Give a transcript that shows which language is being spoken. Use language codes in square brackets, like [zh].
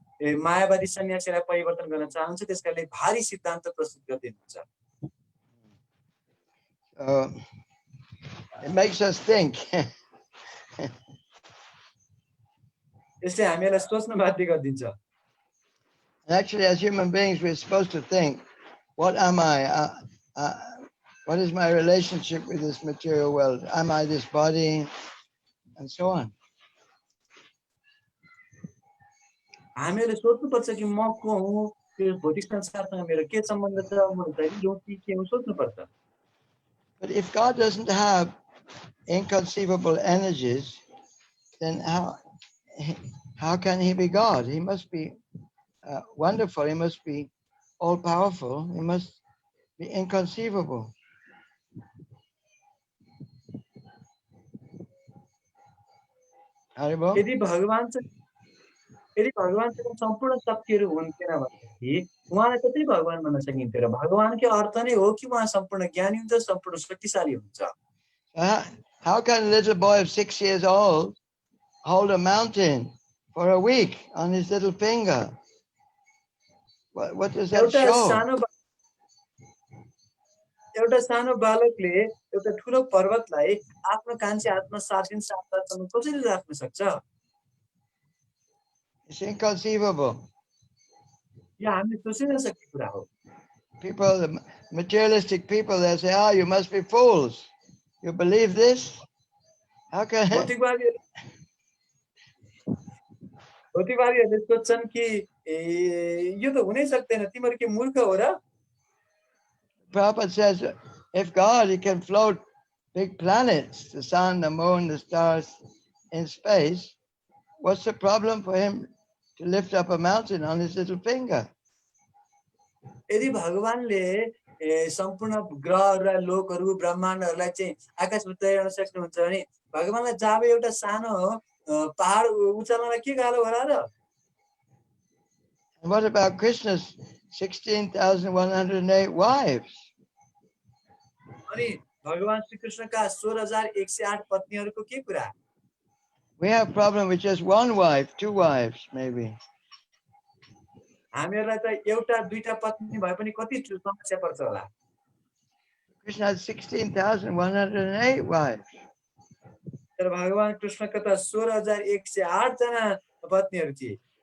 [ne] मायावादी सन्यासीलाई परिवर्तन गर्न चाहन्छ, त्यसका लागि भारी सिद्धान्त प्रस्तुत गर्दै हुनुहुन्छ। [en] It makes us think. [ne] यसले हामीलाई सोच्न बाध्य गरिदिन्छ। [en] Actually, as human beings, we're supposed to think, what am I? What is my relationship with this material world? Am I this body? And so on. [ne] हामीहरूले सोच्नुपर्छ कि म को हुँ, त्यो भौतिक संसारसँग मेरो के सम्बन्ध छ, म दैनिक हो कि के हो, सोच्नुपर्छ। [en] But if God doesn't have inconceivable energies, then how can he be God? He must be wonderful. He must be all-powerful. He must be inconceivable. Haribol? [ne] यदि भगवानसँग सम्पूर्ण शक्तिहरू हुन्थेन भनेदेखि उहाँलाई कतै भगवान भन्न सकिन्थ्यो र भगवानको अर्थ नै हो कि उहाँ सम्पूर्ण ज्ञानी हुन्छ, सम्पूर्ण शक्तिशाली हुन्छ। [en] How can a little boy of 6 years old hold a mountain for a week on his little finger? What does that show? [ne] एउटा सानो बालकले एउटा ठुलो पर्वतलाई आफ्नो कान्छी हातमा 7 दिन 7 रातसम्म कसरी राख्न सक्छ? [en] It's inconceivable. [ne] यो हामीले सोच्न नसक्ने कुरा हो। [en] People, the materialistic people, they say, "Ah, you must be fools. You believe this? How can?" [ne] भौतिकवादीहरूले सोच्छन् कि यो त हुनै सक्दैन, तिम्रो के मूर्ख हो र? [en] Prabhupada says, if God, he can float big planets, the sun, the moon, the stars in space, what's the problem for him to lift up a mountain on his little finger? [ne] यदि भगवानले सम्पूर्ण ग्रहहरू र लोकहरू ब्रह्माण्डहरूलाई चाहिँ आकाशमा तैराउन सक्नुहुन्छ भने भगवानलाई जाब एउटा सानो पहाड उचाल्नलाई के गाह्रो होला र? [en] And what about Krishna's 16,108 wives? [ne] अनि भगवान श्री कृष्णका 16,108 पत्नीहरूको के कुरा? [en] We have a problem with just one wife, two wives maybe. [ne] हामीहरूलाई त एउटा दुईटा पत्नी भए पनि कति समस्या पर्छ होला? [en] Krishna had 16,108 wives. [ne] तर भगवान कृष्णका त 16,108 जना पत्नीहरू थिए।